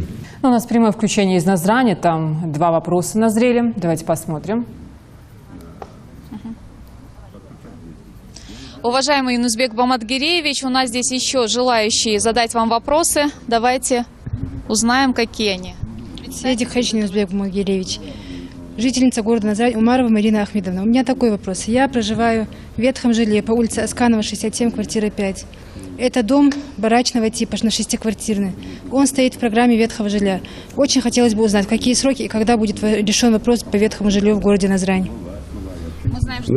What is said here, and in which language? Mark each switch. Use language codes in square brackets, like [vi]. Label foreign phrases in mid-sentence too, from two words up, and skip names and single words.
[ru] У нас прямое включение из Назрани, там 2 вопроса назрели. Давайте посмотрим. Уважаемый Юнусбек Баматгиреевич, у нас здесь еще желающие задать вам вопросы. Давайте узнаем, какие они. Седик Хач Юнусбек Баматгиреевич, жительница города Назрань Умарова Марина Ахмедовна. У меня такой вопрос. Я проживаю в ветхом жилье по улице Асканова, 67, квартира 5. Это дом барачного типа, на 6-квартирный. Он стоит в программе ветхого жилья. Очень хотелось бы узнать, какие сроки и когда будет решен вопрос по ветхому жилью в городе Назрань. Мы знаем, что